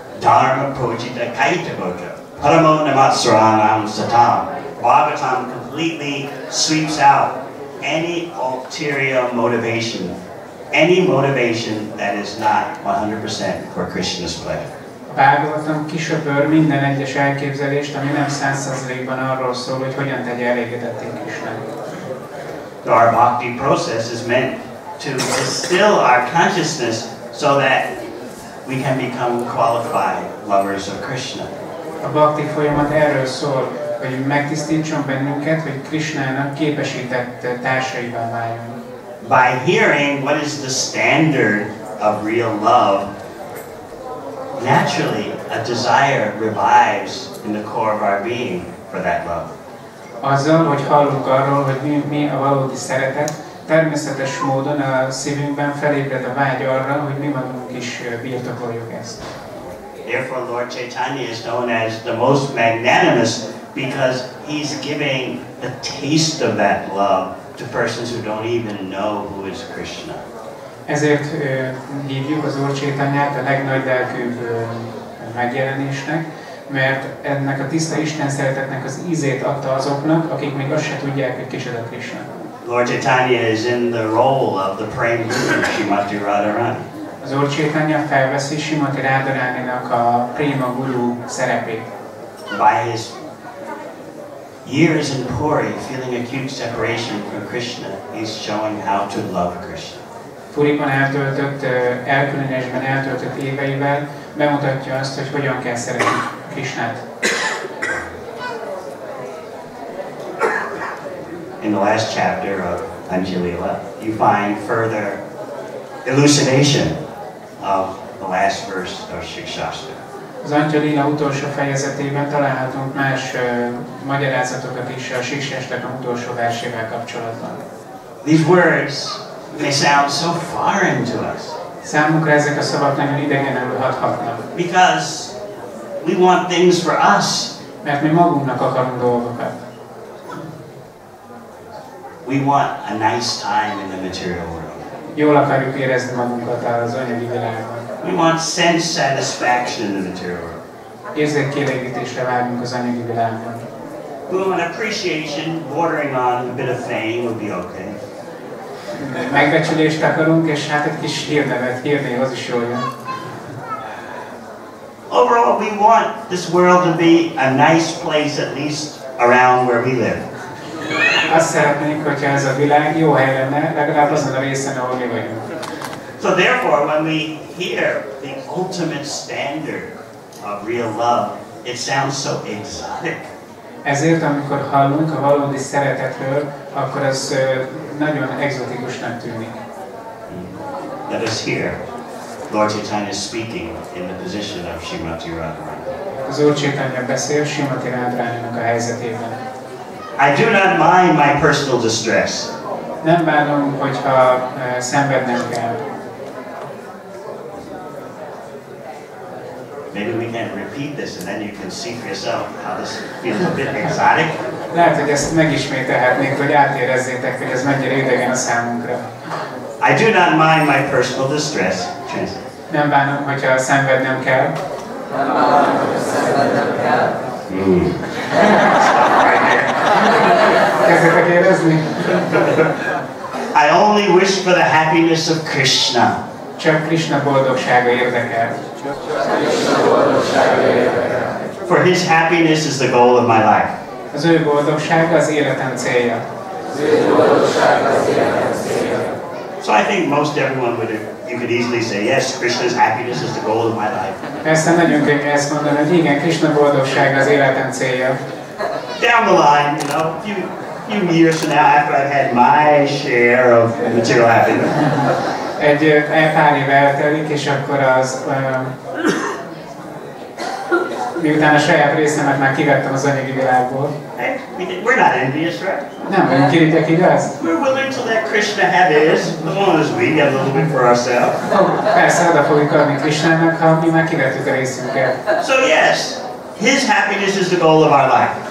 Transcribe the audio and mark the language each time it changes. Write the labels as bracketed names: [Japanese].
[Sanskrit] Dharma projita kaita goja, paramo namatsranam satam. [English] Bhagavatam completely sweeps out any ulterior motivation, any motivation that is not 100% for Krishna's pleasure. [Hungarian] A Bhagavatam kisöpör minden egyes elképzelést, ami nem 100%-ban arról szól, hogy hogyan tegye elégedetté Krishnát. [English] Our bhakti process is meant to distill our consciousness so that we can become qualified lovers of Krishna. [Hungarian] A bhakti folyamat erről szól, hogy megtisztítson bennünket, hogy Krishnának képesített társaivá váljunk. [English] By hearing what is the standard of real love, naturally a desire revives in the core of our being for that love. [Hungarian] Azzal, hogy hallunk arról, hogy mi a valódi szeretet, természetes módon a szívünkben felébred a vágy arra, hogy mi magunk is birtokoljuk ezt. [English] Therefore, Lord Chaitanya is known as the most magnanimous because he's giving the taste of that love to persons who don't even know who is Krishna. [Hungarian] Ezért hívjuk az Úr Chaitanyát a legnagyobb lelkűbb megjelenésnek, mert ennek a tiszta Isten szeretetnek az ízét adta azoknak, akik még azt se tudják, hogy kicsoda Krishna. [English] Lord Chaitanya is in the role of the Prem Guru, Srimati Radharani. [Hungarian] Az Úr Chaitanya felveszi Srimati Radharaninak a Prema Guru szerepét. [English] By his years in Puri, feeling acute separation from Krishna, he's showing how to love Krishna. [Hungarian] Puriban elkülönésben eltöltött éveivel bemutatja azt, hogy hogyan kell szeretni Krishnát. [English] In the last chapter of Anjalila, you find further elucidation of the last verse of Shikshastra. [Hungarian] Az Anjalila utolsó fejezetében találhatunk más magyarázatokat is a Shikshastranak utolsó versével kapcsolatban. [English] These words, they sound so foreign to us. [Hungarian] Számunkra ezek a szavak nagyon idegenül hathatnak. [English] Because we want things for us. [Hungarian] Mert mi magunknak akarunk dolgokat. [English] We want a nice time in the material world. [Hungarian] Jól akarjuk érezni magunkat az anyagi világban. [English] We want sense satisfaction in the material world. [Hungarian] Érzékkielégítésre várunk az anyagi világban. [English] We want appreciation bordering on a bit of fame would be okay. [Hungarian] Megbecsülést akarunk, és hát egy kis hírnév az is jól jön. [English] Overall, we want this world to be a nice place, at least around where we live. [Hungarian] Azt szeretnénk, hogyha ez a világ jó hely lenne, legalább azon a részen, ahol mi vagyunk. [English] So therefore, when we hear the ultimate standard of real love, it sounds so exotic. [Hungarian] Ezért, amikor hallunk a valódi szeretetről, akkor az nagyon egzotikusnak tűnik. [English] Let us hear Lord Chaitanya speaking in the position of Srimati Radharani. [Hungarian] Az Úr Chaitanya beszél Srimati Radharaninak a helyzetében. [English] I do not mind my personal distress. [Hungarian] Nem bánom, hogyha szenvednem kell. [English] Maybe we can repeat this and then you can see for yourself how this feels a bit exotic. [Hungarian] Lehet, hogy ezt megismételhetnénk, hogy átérezzétek, hogy ez mennyire idegen a számunkra. [English] I do not mind my personal distress. [Hungarian] Nem bánom, hogyha szenvednem kell. Nem bánom, hogyha szenvednem kell. Kezdetek érezni? [English] I only wish for the happiness of Krishna. [Hungarian] Csak Krishna boldogsága érdekel. [English] For his happiness is the goal of my life. [Hungarian] Az ő boldogsága az életem célja. [English] So I think most everyone would, you could easily say, yes, Krishna's happiness is the goal of my life. [Hungarian] Persze nagyon könnyű ezt mondani, hogy igen, Krishna boldogsága az életem célja. [English] Down the line, you know, a few years from now, after I've had my share of material happiness. [Hungarian] Egy pár év eltelik, és akkor az miután a saját részemet már kivettem az anyagi világból. [English] Hey, we're not envious, right? [Hungarian] Nem vagyunk irigyek, igaz? [English] We're willing to let Krishna have his, as long as we get a little bit for ourselves. [Hungarian] Persze, oda fogjuk adni Krishnának, ha mi már kivettük a részünket. [English] So yes, his happiness is the goal of our life.